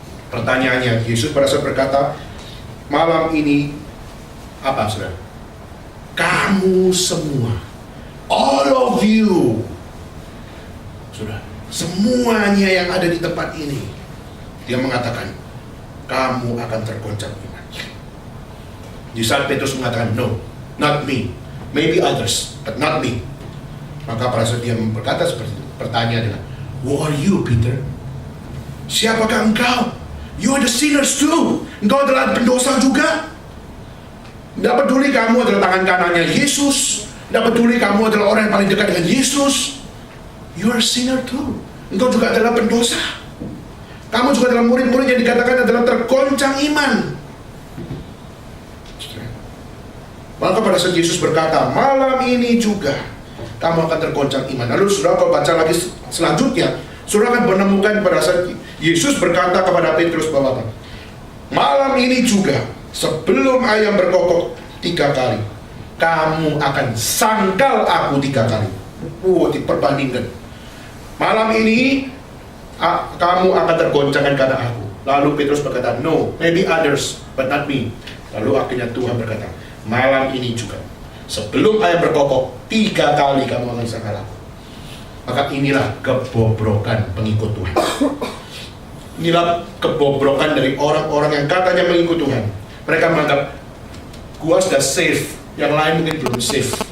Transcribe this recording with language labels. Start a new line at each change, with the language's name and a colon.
Indonesian: Pertanyaannya, Yesus pada saat berkata malam ini apa, saudara? Kamu semua,
English: all of you,
Indonesian: saudara, semuanya yang ada di tempat ini, dia mengatakan kamu akan tergoncang iman. Di saat Petrus mengatakan,
English: no, not me, maybe others, but not me.
Indonesian: Maka pada saat dia berkata seperti itu, pertanyaan adalah,
English: who are you, Peter?
Indonesian: Siapakah engkau?
English: You are the sinners too.
Indonesian: Engkau adalah pendosa juga. Tidak peduli kamu adalah tangan kanannya Yesus, tidak peduli kamu adalah orang yang paling dekat dengan Yesus,
English: you are a sinner too.
Indonesian: Engkau juga adalah pendosa. Kamu juga adalah murid-murid yang dikatakan adalah tergoncang iman. Maka pada saat Yesus berkata, malam ini juga kamu akan tergoncang iman. Lalu saudara kalau baca lagi selanjutnya, saudara akan menemukan pada saat Yesus berkata kepada Petrus bahwa malam ini juga sebelum ayam berkokok 3 kali, kamu akan sangkal aku 3 kali. Diperbandingkan. Malam ini kamu akan tergoncangkan karena aku. Lalu Petrus berkata,
English: no, maybe others, but not me.
Indonesian: Lalu akhirnya Tuhan berkata, malam ini juga sebelum ayam berkokok 3 kali kamu akan sangkal aku. Maka inilah kebobrokan pengikut Tuhan. Inilah kebobrokan dari orang-orang yang katanya mengikut Tuhan. Mereka menganggap, gua sudah safe, yang lain mungkin belum safe.